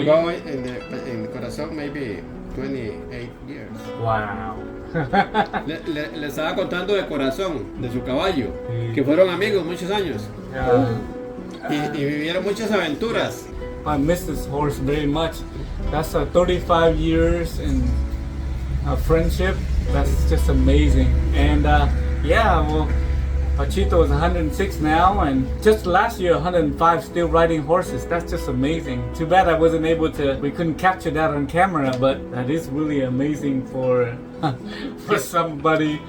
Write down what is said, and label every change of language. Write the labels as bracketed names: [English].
[English] Go in the corazón maybe 28 years. Wow. [Spanish] Le estaba contando de corazón, de su caballo, que fueron amigos muchos años [English] Yeah. [Spanish] y vivieron muchas aventuras. [English] I miss this horse very much. That's 35 years in friendship. That's just amazing. And yeah, well, Panchito is 106 now, and just last year 105, still riding horses. That's just amazing. Too bad I wasn't able to. We couldn't capture that on camera, but that is really amazing for for somebody.